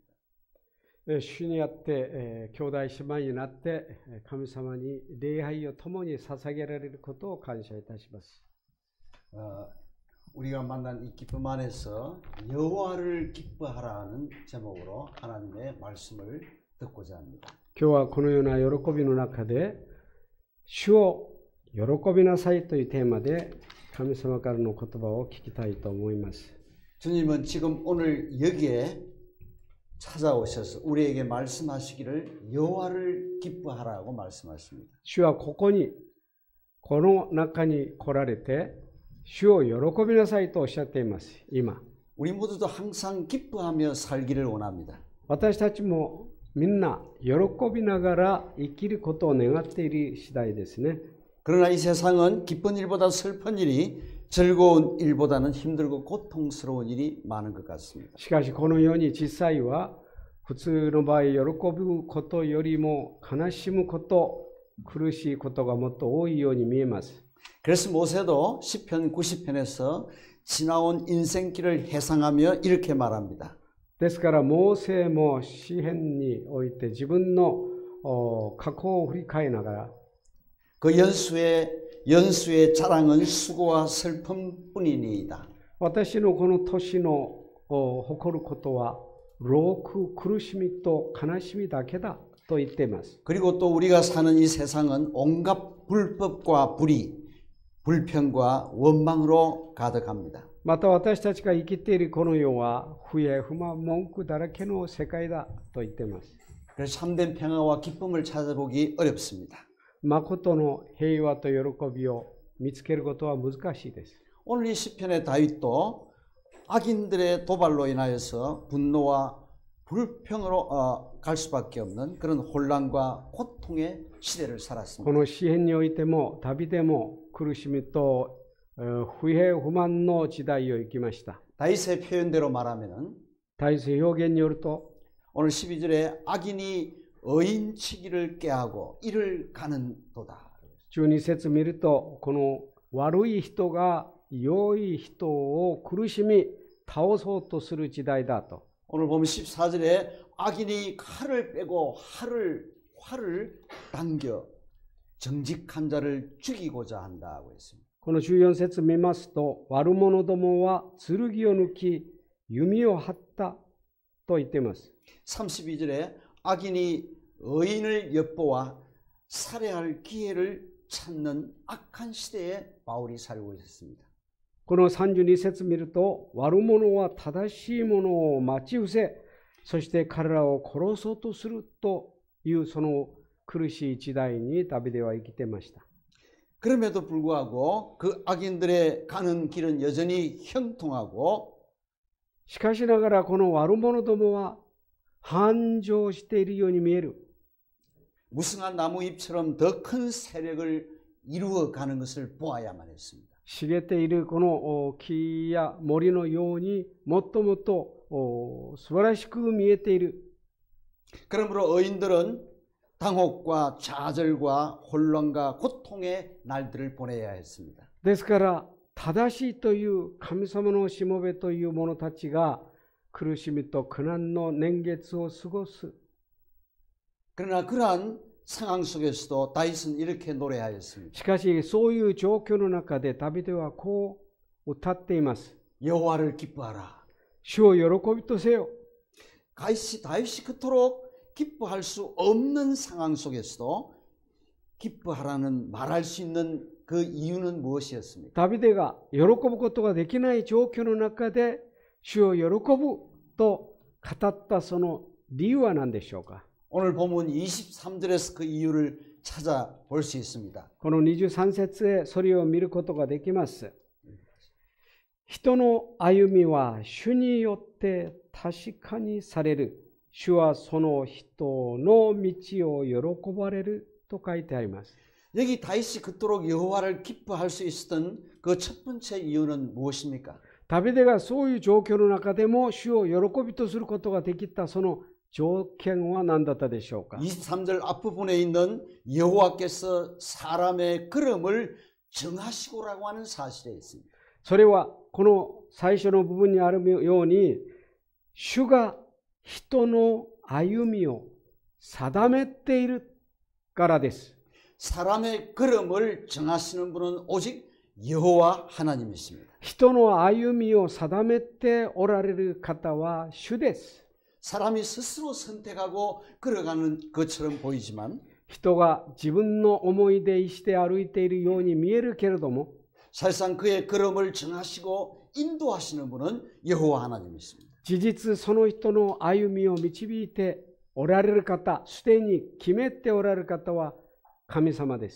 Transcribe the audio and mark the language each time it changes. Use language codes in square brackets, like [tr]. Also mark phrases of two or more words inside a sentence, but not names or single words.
[ja] 主にあって兄弟姉妹になって神様に礼拝を共に捧げられることを感謝いたします。 [ko] 우리가 만난 이 기쁨 안에서 여호와를 기뻐하라는 제목으로 하나님의 말씀을 듣고자 합니다. [ja] 今日はこのような喜びの中で主を喜びなさいというテーマで神様からの言葉を聞きたいと思います。 [ko] 주님은 지금 오늘 여기에 찾아오셔서 우리에게 말씀하시기를 여호와를 기뻐하라고 말씀하십니다. [ja] 主はこの中に来られて主を喜びなさいとおっしゃっています。今 [ko] 우리 모두도 항상 기뻐하며 살기를 원합니다. [ja] 私たちもみんな喜びながら生きることを願っている次第ですね。 [ko] 그러나 이 세상은 기쁜 일보다 슬픈 일이 즐거운 일보다는 힘들고 고통스러운 일이 많은 것 같습니다. [ja] しかしこの世に実際は普通の場合喜ぶことよりも悲しむこと苦しいことがもっと多いように見えます。 [ko] 그래서 모세도 시편 90편에서 지나온 인생길을 회상하며 이렇게 말합니다. [ja] ですからモーセも詩篇において自分の過去を振り返りながら [ko] 그 연수의 자랑은 수고와 슬픔뿐이니이다. [ja] 私のこの年の誇ることは労苦苦しみと悲しみだけだと言っています。 [ko] 그리고 또 우리가 사는 이 세상은 온갖 불법과 불의, 불평과 원망으로 가득합니다. [ja] また私たちが生きているこの世は不平不満文句だらけの世界だと言っています。 [ko] 그래서 참된 평화와 기쁨을 찾아보기 어렵습니다. [ja] 誠の平和と喜びを見つけることは難しいです。 [ko] 오늘 이 시편의 다윗도 악인들의 도발로 인하여서 분노와 불평으로 갈 수밖에 없는 그런 혼란과 고통의 시대를 [ja] こ [ko] 살았습니다. [ja] の詩篇においても旅でも苦しみと不平不満の時代を生きました。 [ko] 다윗의 표현대로 말하면은 [ja] 大切表現によると [ko] 오늘 12절에 악인이 의인치기를 깨하고 이를 가는 도다. [ja] 12 節見るとこの悪い人が良い人を苦しみ倒そうとする時代だと。 [ko] 오늘 보면 14절에 악인이 칼을 빼고 활을 당겨 정직한 자를 죽이고자 한다고 했습니다. [ja] この14節見ますと悪者どもは剣を抜き弓を張ったと言っています。 [ko] 32절에 악인이 의인을 엿보아 살해할 기회를 찾는 악한 시대에 바울이 살고 있었습니다. [ja] この32節見ると悪者は正しいものを待ち伏せそして彼らを殺そうとするというその苦しい時代にダビデは生きてました。 [ko] 그럼에도 불구하고 그 악인들의 가는 길은 여전히 형통하고 [ja] しかしながらこの悪者どもは繁盛しているように見える。 [ko] 무성한 나무잎처럼 더 큰 세력을 이루어가는 것을 보아야만 했습니다. [ja] 茂っているこの木や森のようにもっともっと素晴らしく見えている。 [ko] 그러므로 의인들은 당혹과 좌절과 혼란과 고통의 날들을 보내야 했습니다. [ja] ですから正しいという神様のしもべという者たちが苦しみと苦難の年月を過ごす。 [ko] 그러나 그러한 상황 속에서도 다윗은 이렇게 노래하였습니다. [ja] しかしそういう状況の中でダビデはこう歌っています。 [ko] 여호와를 기뻐하라. [ja] 主を喜びとせよ。 [ko] 다윗이 그토록 기뻐할 수 없는 상황 속에서도 기뻐하라는 말할 수 있는 그 이유는 무엇이었습니까? [ja] ダビデが喜ぶことができない状況の中で主を喜ぶと語ったその理由は何でしょうか。 [ko] 오늘 본문 23절에서 그 이유를 찾아볼 수 있습니다. [ja] この23節へそれを見ることができます。人の歩みは主によって確かにされる。主はその人の道を喜ばれると書いてあります。 [ko] 여기 다윗이 그토록 여호와를 기뻐할 수 있었던 그 첫 번째 이유는 무엇입니까? [ja] ダビデがそういう状況の中でも主を喜びとすることができたその条件は何だったでしょうか。 [ko] 23절 앞부분에 있는 여호와께서 사람의 걸음을 정하시고라고 하는 사실에 있습니다. [ja] それはこの最初の部分にあるように主が人の歩みを定めているからです。 [ko] 사람의 걸음을 정하시는 분은 오직 여호와 하나님이십니다. [ja] 人の歩みを定めておられる方は主です。 [ko] 사람이 스스로 선택하고 걸어가는 것처럼 보이지만 [ja] 人が自分の思いで意して歩いているように見えるけれども [ko] 사실상 그의 걸음을 정하시고 인도하시는 분은 여호와 하나님이십니다. [ja] 事実その人の歩みを導いておられる方、すでに決めておられる方は神様です。